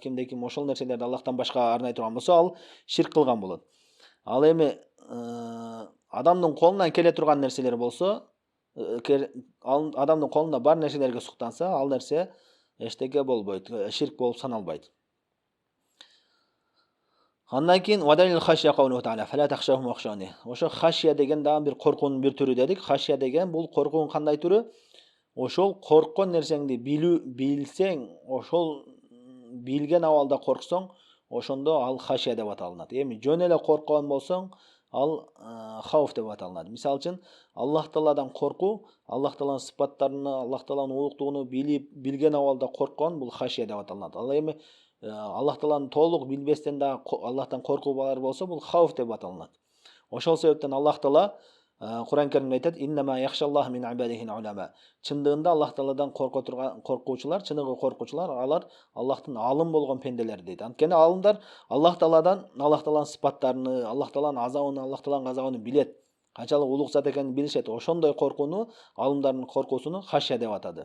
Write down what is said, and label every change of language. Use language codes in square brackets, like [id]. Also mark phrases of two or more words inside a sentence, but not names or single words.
[ky] Кимде ким ошол нерселерди Аллахтан башкага арнай турган болсо, ал ширк кылган болот. Ал эми адамдын колунан келе турган нерселер болсо, адамдын колунда бар нерселерге суктанса, ал нерсе эчтеке болбойт, ширк болуп саналбайт. Андан кийин [ar] ودليل الخشية قوله تعالى فلا تخشوهم واخشوني. [ky] Ошо хашия деген дагы бир коркуунун бир түрү дедик. Хашия деген бул коркуунун кандай түрү? Ошол корккон нерсеңди билсең, ошол билген абалда корксоң, ошондо ал хашия деп аталынат. Эми жөн эле корккон болсоң, ал хауф деп аталынат. Мисалы үчүн Аллах Тааладан коркуу, Аллах Тааланын сыпаттарын, Аллах Тааланын улуктугуну билген абалда корккон, бул хашия деп аталынат. Ал эми Аллах Тааланы толук билбестен да Аллахтан коркуу бар болсо, бул хауф деп аталынат. Ошол себептен Аллах Таала Кур'ан Каримде айтат: [ar] "إنما يخشى الله من عباده العلماء." [ky] Чындыгында Аллах Тааладан коркуучулар, чыныгы коркуучулар, алар Аллахтын алым болгон пенделери дейт. Анткени алымдар Аллах Тааланын сыпаттарын, Аллах Тааланын азабын, Аллах Тааланын газабын билет. Канчалык улук зат экенин билишет. Ошондой коркууну, алымдардын коркуусуну хашия деп атады.